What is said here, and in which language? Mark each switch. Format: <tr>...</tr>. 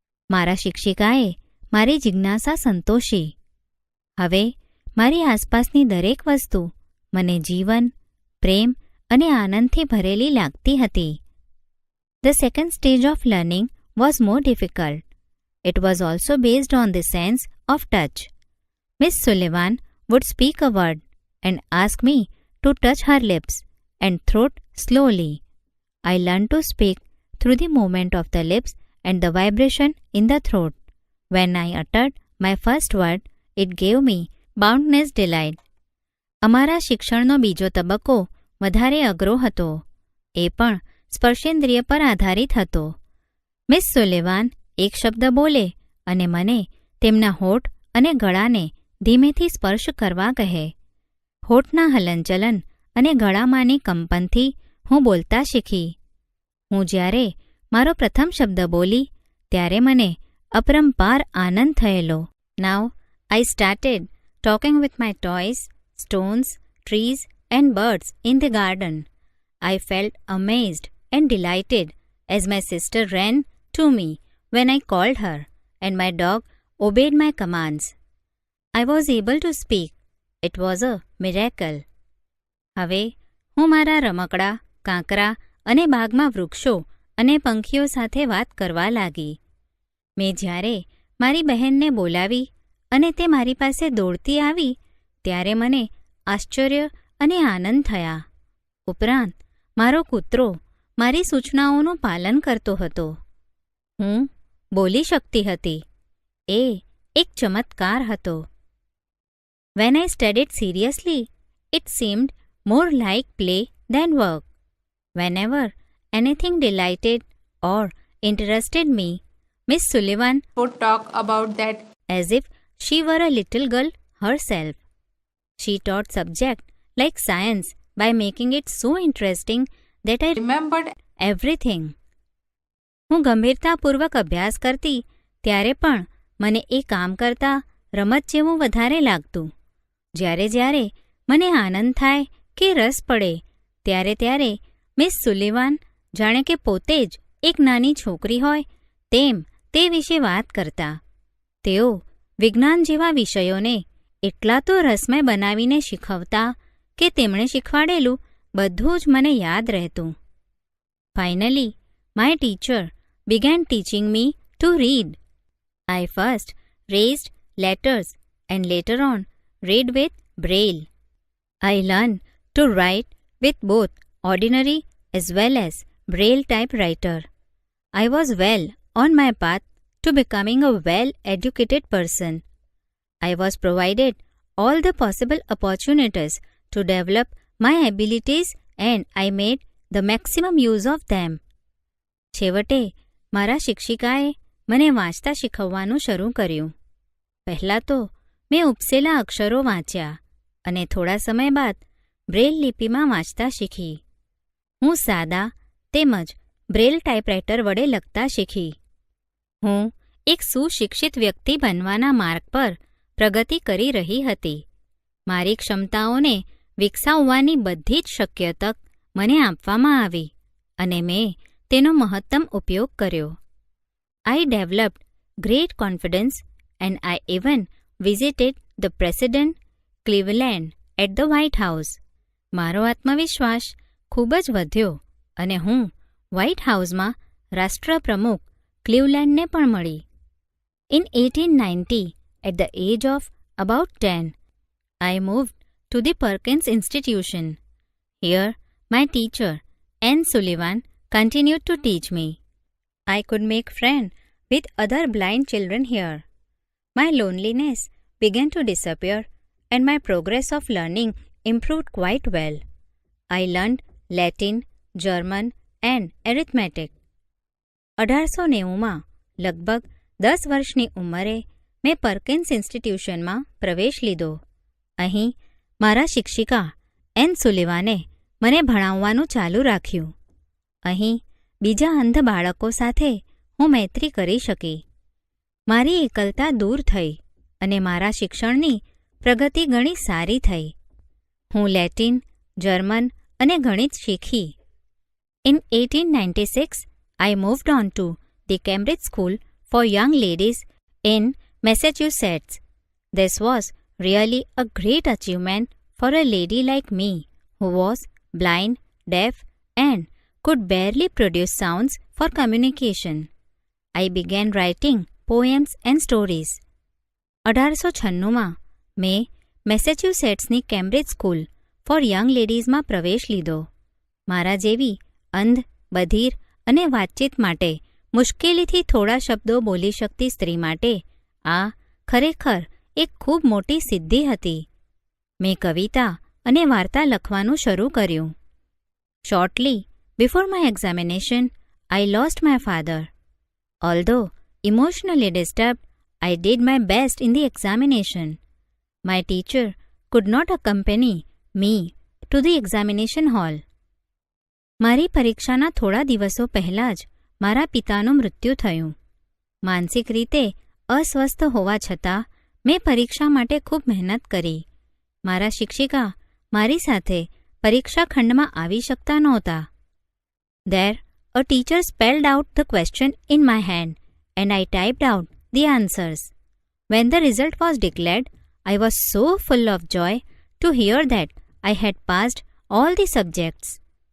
<gu>મારા શિક્ષિકાએ મારી જિજ્ઞાસા સંતોષી. હવે મારી આસપાસની દરેક વસ્તુ મને જીવન, પ્રેમ અને આનંદથી ભરેલી લાગતી હતી.</gu> <en>The second stage of learning was more difficult. It was also based on the sense of touch. Miss Sullivan would speak a word and ask me to touch her lips and throat slowly. I learned to speak through the movement of the lips and the vibration in the throat. When I uttered my first word, it gave me boundless delight.</en> <gu>અમારા શિક્ષણનો બીજો તબક્કો વધારે અઘરો હતો. એ પણ સ્પર્શેન્દ્રિય પર આધારિત હતો. મિસ સુલેવાન એક શબ્દ બોલે અને મને તેમના હોઠ અને ગળાને ધીમેથી સ્પર્શ કરવા કહે. હોઠના હલનચલન અને ગળામાંની કંપનથી હું બોલતા શીખી. હું જ્યારે મારો પ્રથમ શબ્દ બોલી ત્યારે મને અપરંપાર આનંદ થયેલો.</gu> <en>Now I started talking with my toys, stones, trees and birds in the garden. I felt amazed and delighted as my sister ran to me when I called her and my dog obeyed my commands. I was able to speak. It was a miracle.</en> <gu>હવે હું મારા રમકડા, કાંકરા અને બાગમાં વૃક્ષો અને પંખીઓ સાથે વાત કરવા લાગી. મેં જ્યારે મારી બહેનને બોલાવી અને તે મારી પાસે દોડતી આવી ત્યારે મને આશ્ચર્ય અને આનંદ થયા. ઉપરાંત મારો કૂતરો મારી સૂચનાઓનું પાલન કરતો હતો. હું બોલી શકતી હતી. એ એક ચમત્કાર હતો.</gu> <en>When I studied seriously, it seemed more like play than work. Whenever anything delighted or interested me, Miss Sullivan would talk about that as if she were a little girl herself. She taught subjects like science by making it so interesting that I remembered everything.</en> <gu>હું ગંભીરતાપૂર્વક અભ્યાસ કરતી ત્યારે પણ મને એ કામ કરતાં રમત જેવું વધારે લાગતું. જ્યારે મને આનંદ થાય કે રસ પડે ત્યારે મિસ સુલિવાન જાણે કે પોતે જ એક નાની છોકરી હોય તેમ તે વિશે વાત કરતા. તેઓ વિજ્ઞાન જેવા વિષયોને એટલા તો રસમય બનાવીને શીખવતા કે તેમણે શીખવાડેલું બધું જ મને યાદ રહેતું.</gu> <en>Finally, my teacher began teaching me to read. I first raised letters and later on read with Braille. I learned to write with both ordinary as well as Braille typewriter. I was well on my path to becoming a well-educated person. I was provided all the possible opportunities to develop my abilities and I made the maximum use of them.</en> <gu>છેવટે મારા શિક્ષિકાએ મને વાંચતા શીખવવાનું શરૂ કર્યું. પહેલાં તો મેં ઉપસેલા અક્ષરો વાંચ્યા અને થોડા સમય બાદ બ્રેલ લિપિમાં વાંચતા શીખી. હું સાદા તેમજ બ્રેલ ટાઈપરાઇટર વડે લખતા શીખી. હું એક સુશિક્ષિત વ્યક્તિ બનવાના માર્ગ પર પ્રગતિ કરી રહી હતી. મારી ક્ષમતાઓને વિકસાવવાની બધી જ શક્ય તક મને આપવામાં આવી અને મેં તેનો મહત્તમ ઉપયોગ કર્યો.</gu> <en>I developed great confidence and I even visited the President Cleveland at the White House.</en> <gu>મારો આત્મવિશ્વાસ ખૂબ જ વધ્યો અને હું વ્હાઇટ હાઉસમાં રાષ્ટ્રપ્રમુખ ક્લીવલેન્ડને પણ મળી.</gu> <en>In 1890, at the age of about 10, I moved to the Perkins Institution. Here, my teacher, Anne Sullivan, continued to teach me. I could make friends with other blind children here. My loneliness began to disappear and my progress of learning improved quite well. I learned Latin, German and arithmetic.</en> <gu>1890માં લગભગ 10 વર્ષની ઉંમરે મેં પર્કિન્સ ઇન્સ્ટિટ્યુશનમાં પ્રવેશ લીધો. અહીં મારા શિક્ષિકા N સુલિવાને મને ભણાવવાનું ચાલુ રાખ્યું. અહીં બીજા અંધ બાળકો સાથે હું મૈત્રી કરી શકી. મારી એકલતા દૂર થઈ અને મારા શિક્ષણની પ્રગતિ ઘણી સારી થઈ. હું લેટિન, જર્મન અને ગણિત શીખી.</gu> <en>In 1896, I moved on to the Cambridge School for Young Ladies in Massachusetts. This was really a great achievement for a lady like me who was blind, deaf, and could barely produce sounds for communication. I began writing poems and stories.</en> <gu>1896માં મેં મેસેચ્યુસેટ્સની Cambridge school four young લેડીઝમાં પ્રવેશ લીધો. મારા જેવી અંધ, બધિર અને વાતચીત માટે મુશ્કેલીથી થોડા શબ્દો બોલી શકતી સ્ત્રી માટે આ ખરેખર એક ખૂબ મોટી સિદ્ધિ હતી. મેં કવિતા અને વાર્તા લખવાનું શરૂ કર્યું.</gu> <en>Shortly before my examination, I lost my father. Although emotionally disturbed, I did my best in the examination. My teacher could not accompany me to the examination hall.</en> <gu>મારી પરીક્ષાના થોડા દિવસો પહેલાં જ મારા પિતાનું મૃત્યુ થયું. માનસિક રીતે અસ્વસ્થ હોવા છતાં મેં પરીક્ષા માટે ખૂબ મહેનત કરી. મારા શિક્ષિકા મારી સાથે પરીક્ષા ખંડમાં આવી શકતા નહોતા.</gu> <en>There, a teacher spelled out the question in my hand and I typed out the answers. When the result was declared, I was so full of joy to hear that I had passed all the subjects.</en>